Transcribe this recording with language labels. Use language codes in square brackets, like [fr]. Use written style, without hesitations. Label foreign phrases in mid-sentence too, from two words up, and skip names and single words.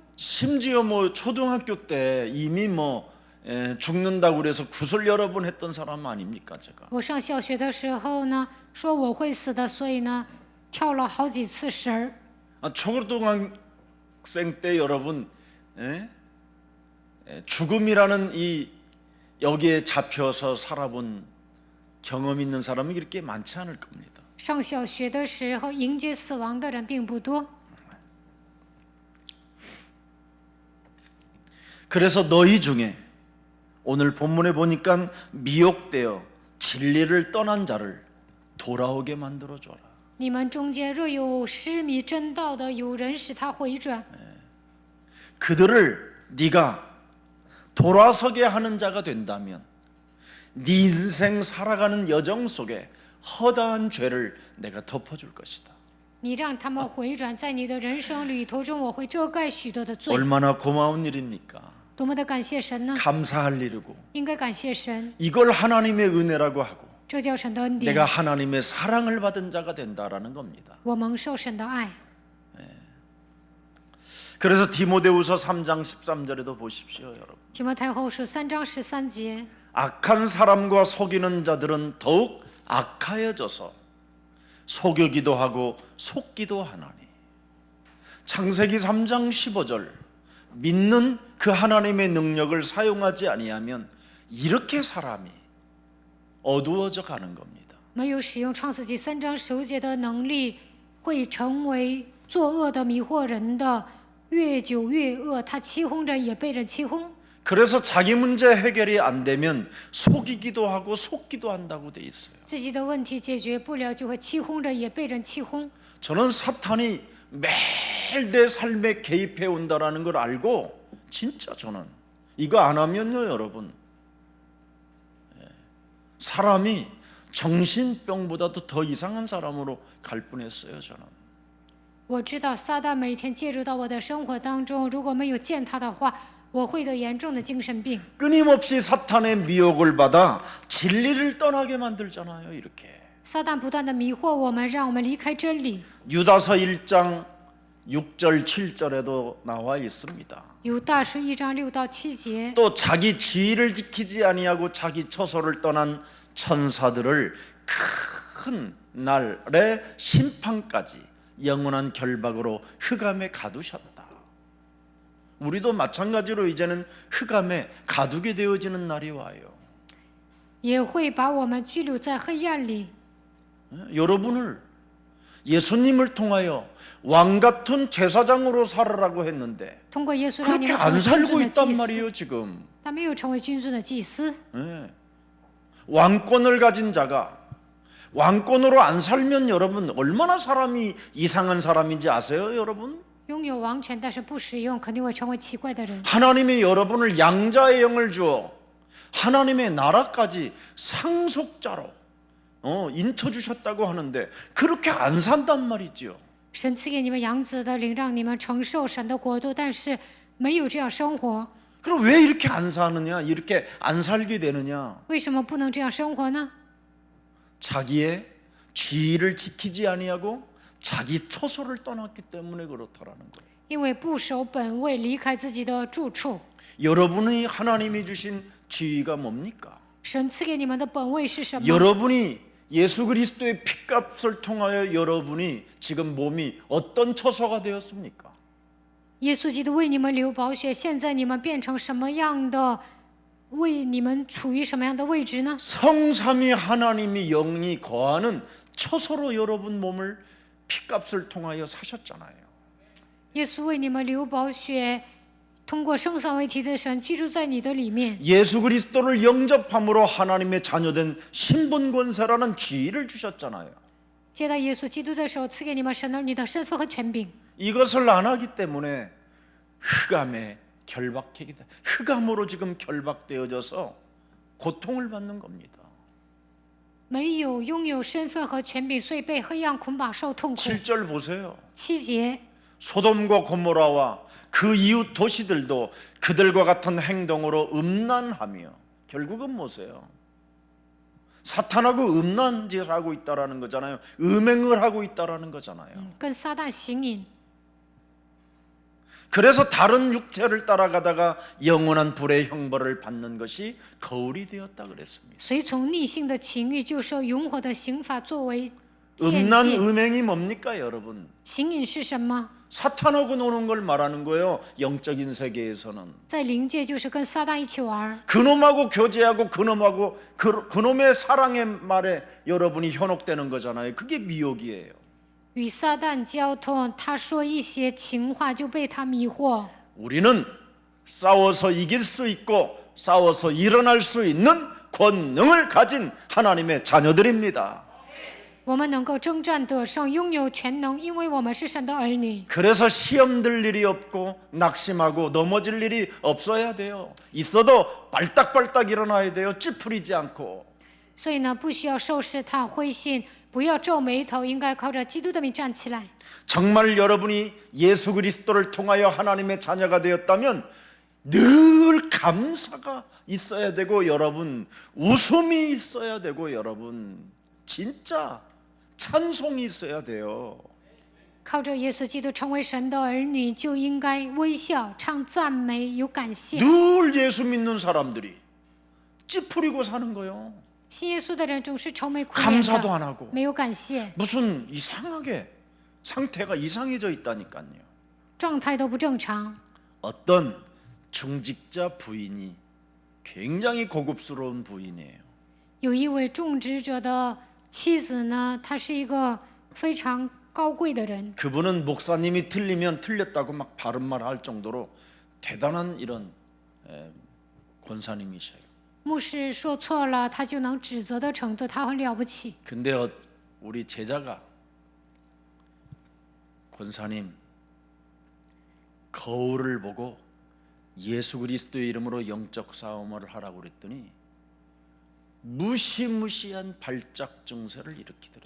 [ko] 심지어 뭐 초등학교 때 이미 죽는다고 그래서 구슬 여러 번 했던 사람 아닙니까 제가. [zh] 我上小学的时候呢，说我会死的，所以呢，跳了好几次绳儿。 [ko] 초등학생 때 여러분 죽음이라는 이 여기에 잡혀서 살아본 경험 있는 사람이 그렇게 많지 않을 겁니다. [zh] 上小学的时候，迎接死亡的人并不多。 [ko] 그래서 너희 중에 오늘 본문에 보니까 미혹되어 진리를 떠난 자를 돌아오게 만들어 줘라. [zh] 你们中间若有失迷真道的，有人使他回转， [ko] 그들을 네가 돌아서게 하는 자가 된다면 네 인생 살아가는 여정 속에 허다한 죄를 내가 덮어줄 것이다. [zh] 你让他们回转，在你的人生旅途中，我会遮盖许多的罪。 [ko] 얼마나 고마운 일입니까? [zh] 多么的感谢神呢？ [ko] 감사할 일이고 [zh] 应该感谢神， [ko] 이걸 하나님의 은혜라고 하고 [zh] 这叫神的恩典。 [ko] 내가 하나님의 사랑을 받은 자가 된다라는 겁니다. [zh] 我蒙受神的爱。 [ko] 그래서 디모데후서 3장 13절에도 보십시오, 여러분. [zh] 提摩太后书3章13节， [ko] 악한 사람과 속이는 자들은 더욱 악하여져서 속이기도 하고 속기도 하나니. 창세기 3장 15절 믿는 그 하나님의 능력을 사용하지 아니하면 이렇게 사람이 어두워져 가는 겁니다. [zh] 没有使用创世纪3章15节的能力，会成为作恶的、迷惑人的，越久越恶。他欺哄人，也被人欺哄。 [ko] 그래서 자기 문제 해결이 안 되면 속이기도 하고 속기도 한다고 돼 있어요. [zh] 自己的问题解决不了，就会欺哄人，也被人欺哄。 [ko] 저는 사탄이 매일 내 삶에 개입해 온다라는 걸 알고 진짜 저는 이거 안 하면요 여러분 사람이 정신병보다도 더 이상한 사람으로 갈 뻔했어요 저는. [zh] 我知道撒旦每天介入到我的生活当中，如果没有见他的话，我会得严重的精神病。 [ko] 끊임없이 사탄의 미혹을 받아 진리를 떠나게 만들잖아요 이렇게. [zh] 撒旦不断的迷惑我们，让我们离开真理。 [ko] 유다서 1장 6절 7절에도 나와 있습니다. [zh] 有大书1章6到7节， [ko] 또 자기 지위를 지키지 아니하고 자기 처소를 떠난 천사들을 큰 날의 심판까지 영원한 결박으로 흑암에 가두셨다. 우리도 마찬가지로 이제는 흑암에 가두게 되어지는 날이 와요. [zh] 也会把我们拘留在黑暗里。 [ko] 여러분을 예수님을 통하여 왕 같은 제사장으로 살아라고 했는데 [zh] 通过耶稣让你 [ko] 그렇게 [zh] 们成 [ko] 안 [zh] 为君 [ko] 살고 [zh] 尊的 [ko] 있단 [zh] 祭司， [ko] 말이에요 지금. [zh] 但没有成为君尊的祭司。 [ko] 예. 왕권을 가진 자가 왕권으로 안 살면 여러분 얼마나 사람이 이상한 사람인지 아세요 여러분? [zh] 拥有王权但是不使用，肯定会成为奇怪的人。 [ko] 하나님이 여러분을 양자의 영을 주어 하나님의 나라까지 상속자로 인쳐주셨다고 하는데 그렇게 안 산단 말이죠. [zh] 神赐给你们养子的灵，让你们承受神的国度，但是没有这样生活。 [ko] 그럼 왜 이렇게 안 사느냐? 이렇게 안 살게 되느냐? [zh] 为什么不能这样生活呢？ [ko] 자기의 지위를 지키지 아니하고 자기 처소를 떠났기 때문에 그렇다라는 거예요. [zh] 因为不守本位，离开自己的住处。 [ko] 여러분이 하나님이 주신 지위가 뭡니까? [zh] 神赐给你们的本位是什么？ [ko] 여러분이 예수 그리스도의 피값을 통하여 여러분이 지금 몸이 어떤 처소가 되었습니까? [zh] 耶稣基督为你们流宝血，现在你们变成什么样的？为你们处于什么样的位置呢？ [ko] 성삼위 하나님이 영이 거하는 처소로 여러분 몸을 피값을 통하여 사셨잖아요. [zh] 耶稣为你们流宝血，通过圣三位一体的神居住在你的里面。 [ko] 예수 그리스도를 영접함으로 하나님의 자녀된 신분 권세라는 지위를 주셨잖아요. [zh] 接待耶稣基督的时候，赐给你们神儿女的身份和权柄。 [ko] 이것을 안 하기 때문에 흑암에 결박하게 돼. 흑암으로 지금 결박되어져서 고통을 받는 겁니다. [zh] 没有拥有身份和权柄，所以被黑暗捆绑受痛苦。 [ko] 7절 보세요. [zh] 7节， [ko] 소돔과 고모라와 그 이웃 도시들도 그들과 같은 행동으로 음란하며 결국은 뭐세요? 사탄하고 음란 짓을 하고 있다라는 거잖아요. 음행을 하고 있다라는 거잖아요. [zh] 跟撒旦行淫， [ko] 그래서 다른 육체를 따라가다가 영원한 불의 형벌을 받는 것이 거울이 되었다 그랬습니다. [zh] 随从逆性的情欲，就受永火的刑罚作为见 [ko] 음란 [zh] 解。 [ko] 음행이 뭡니까 여러분? [zh] 行淫是什么？ [ko] 사탄하고 노는 걸 말하는 거예요. 영적인 세계에서는 [zh] 在灵界就是跟撒旦一起玩， [ko] 그놈하고 교제하고 그놈하고 그놈의 사랑의 말에 여러분이 현혹되는 거잖아요. 그게 미혹이에요. [zh] 与撒旦交通。他说一些情话，就被他迷惑。 [ko] 우리는 싸워서 이길 수 있고 싸워서 일어날 수 있는 권능을 가진 하나님의 자녀들입니다. [zh] 我们能够征战得胜，拥有全能，因为我们是神的儿女。 [ko] 그래서 시험 들 일이 없고 낙심하고 넘어질 일이 없어야 돼요. 있어도 발딱발딱 일어나야 돼요. 찌푸리지 않고. [zh] 所以呢，不需要受试探、灰心，不要皱眉头，应该靠着基督的名站起来。 [ko] 정말 여러분이 예수 그리스도를 통하여 하나님의 자녀가 되었다면 늘 감사가 있어야 되고 여러분 웃음이 있어야 되고 여러분 진짜 찬송이 있어야 돼요. [zh] 靠着耶稣基督成为神的儿女，就应该微笑、唱赞美、有感谢。 [ko] 늘 예수 믿는 사람들이 찌푸리고 사는 거예요. [zh] 信耶稣的人总是愁眉苦脸 [ko] 감사도 안 [zh] 的， [ko] 하고 [zh] 没有感谢， [ko] 무슨 이상하게 상태가 이상해져 있다니까요. [zh] 状态都不正常。 [ko] 어떤 중직자 부인이 굉장히 고급스러운 부인이에요. [zh] 有一位种植者的妻子呢，她是一个非常高贵的人。 [ko] 그분은 목사님이 틀리면 틀렸다고 막 바른말 할 정도로 대단한 이런 권사님이셔요. [zh] 牧师说错了，他就能指责的程度，他很了不起。 [ko] 근데 우리 제자가 권사님 거울을 보고 예수 그리스도의 이름으로 영적 싸움을 하라고 그랬더니 무시무시한 발작 증세를 일으키더래요.